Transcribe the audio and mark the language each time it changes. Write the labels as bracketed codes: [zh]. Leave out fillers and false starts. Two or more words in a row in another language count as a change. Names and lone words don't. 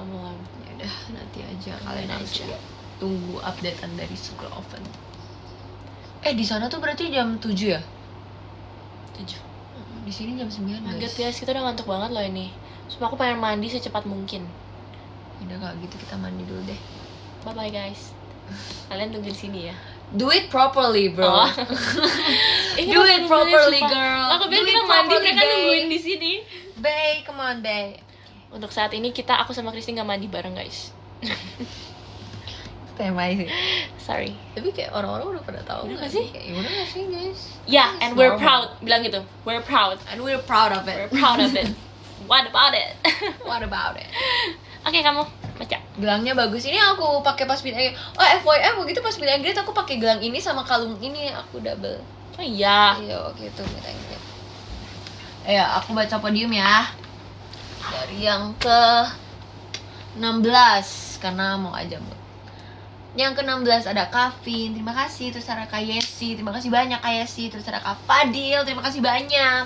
[id] Ya udah, nanti aja kalian harus lihat. Tunggu updatean dari Sukro Oven. Di sana tuh berarti jam 7 ya? 7. Di sini jam 9, Guys, kita udah ngantuk banget loh ini. Sumpah aku pengen mandi secepat mungkin. Udah kalau gitu kita mandi dulu deh. [en] Bye bye, guys. [id] Kalian tunggu di sini ya. [en] Do it properly, bro. Do it properly, girl. [id] Aku bilang kita mandi, mereka nungguin di sini. [en] Bay, come on, Bay. [id] Untuk saat ini aku sama Kristi nggak mandi bareng, guys. Tema sih. [en] Sorry. [id] Tapi kayak orang-orang udah pada tahu nggak sih? Kayak udah nggak sih, guys? [en] Yeah, and we're proud. [id] Bilang gitu. [en] We're proud. And we're proud of it. We're proud of it. What about it? What about it? [id] Oke, kamu baca. Gelangnya bagus. Ini aku pakai pas [en] meet and greet. [id] Oh, FYI begitu pas [en] meet and greet [id] aku pakai gelang ini sama kalung ini, aku double. Oh iya. Iya, waktu itu [en] meet and greet. [id] Aku baca podium ya. Dari yang ke 16 karena mau aja mood. Yang ke-16 ada Kavin, terima kasih. Terus ada Kak Yesi, terima kasih banyak Kak Yesi. Terus ada Kak Fadil, terima kasih banyak.